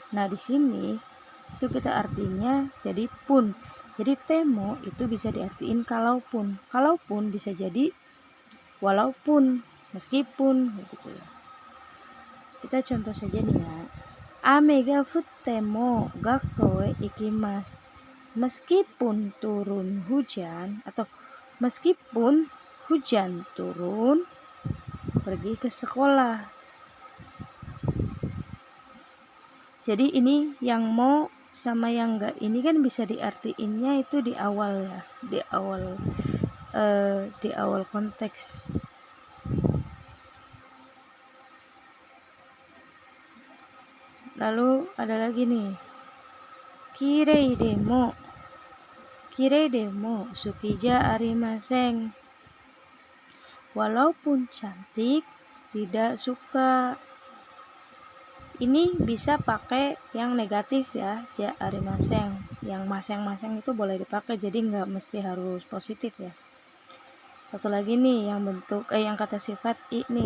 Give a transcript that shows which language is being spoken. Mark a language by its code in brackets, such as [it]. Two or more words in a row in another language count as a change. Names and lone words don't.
[id] Nah, di sini itu kita artinya jadi pun. Jadi temo itu bisa diartiin kalaupun. Kalaupun bisa jadi walaupun, meskipun gitu ya. Kita contoh saja nih ya. [ja] 雨が降っても学校行きます. [id] Meskipun turun hujan atau meskipun hujan turun, pergi ke sekolah. Jadi ini yang mau sama yang enggak ini kan bisa diartiinnya itu di awal ya, di awal konteks. Lalu ada lagi nih, [ja] きれいでも好きじゃありません. [id] Walaupun cantik, tidak suka. Ini bisa pakai yang negatif ya, [ja] じゃありません. [id] Yang maseng-maseng itu boleh dipakai, jadi nggak mesti harus positif ya. Satu lagi nih yang bentuk yang kata sifat i nih.